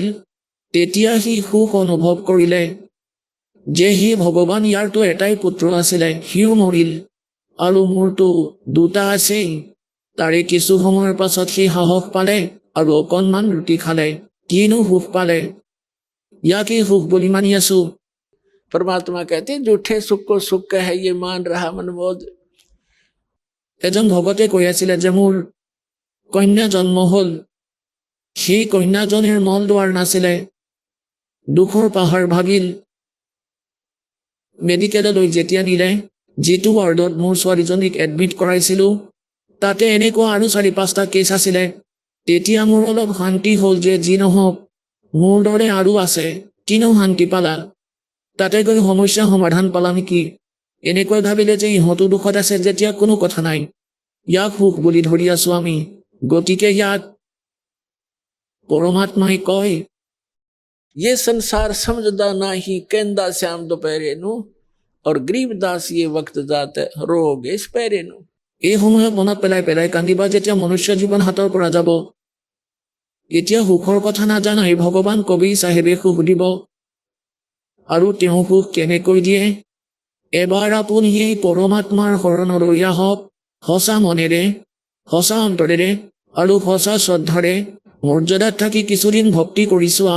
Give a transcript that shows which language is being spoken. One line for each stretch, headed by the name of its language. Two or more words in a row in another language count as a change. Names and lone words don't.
Assamese: তেতিয়া সি সুখ অনুভৱ কৰিলে যে হে ভগৱান, ইয়াৰতো এটাই পুত্ৰ আছিলে, সিও মৰিল আৰু মোৰতো দুটা আছেই। তাৰে কিছু সময়ৰ পাছত সি সাহস পালে আৰু অকণমান ৰুটি খালে। কিনো সুখ পালে, ইয়াকেই সুখ বুলি মানি আছো।
Hindi: परमात्मा कहते हैं झूठे सुख को सुख है ये मान रहा मनबोध।
Assamese: এজন ভগতে কৈ আছিলে যে মোৰ কন্যা জন্ম হ'ল। সেই কন্যাজনীৰ মল দুৱাৰ নাছিলে, দুখৰ পাহাৰ ভাগিল। মেডিকেললৈ যেতিয়া নিলে, যিটো ৱাৰ্ডত মোৰ ছোৱালীজনীক এডমিট কৰাইছিলোঁ, তাতে এনেকুৱা আৰু 4-5টা কেছ আছিলে। তেতিয়া মোৰ অলপ শান্তি হ'ল যে যি নহওক, মোৰ দৰে আৰু আছে। কিনো শান্তি পালা, তাতে গৈ সমস্যা সমাধান পালা নেকি? এনেকৈ ভাবিলে যে ইহঁতো দুখত আছে যেতিয়া কোনো কথা নাই, ইয়াক সুখ বুলি ধৰি আছো আমি। গতিকে ইয়াক পৰমাত্মাই কয়,
Punjabi: ਯੇ ਸੰਸਾਰ ਸਮਝਦਾ ਨਾਹੀ ਕਹੰਦਾ ਸ਼ਿਆਮ ਦੁਪਹਿਰੇ ਨੂੰ ਔਰ ਗਰੀਬਦਾਸ ਯੇ ਵਕਤ ਜਾਤ ਰੋਗੇ ਸਪੈਰੇ ਨੂੰ।
Assamese: এই সময়ত মনত পেলাই পেলাই কান্দিবা যেতিয়া মনুষ্য জীৱন হাতৰ পৰা যাব। এতিয়া সুখৰ কথা নাজানাই ভগৱান কবি চাহেবে সুখ দিব, আৰু তেওঁ সুখ কেনেকৈ দিয়ে। এবাৰ আপুনি এই পৰমাত্মাৰ শৰণলৈ আহক, সঁচা মনেৰে, সঁচা অন্তৰেৰে আৰু সঁচা শ্ৰদ্ধাৰে মৰ্যাদাত থাকি কিছুদিন ভক্তি কৰি চোৱা।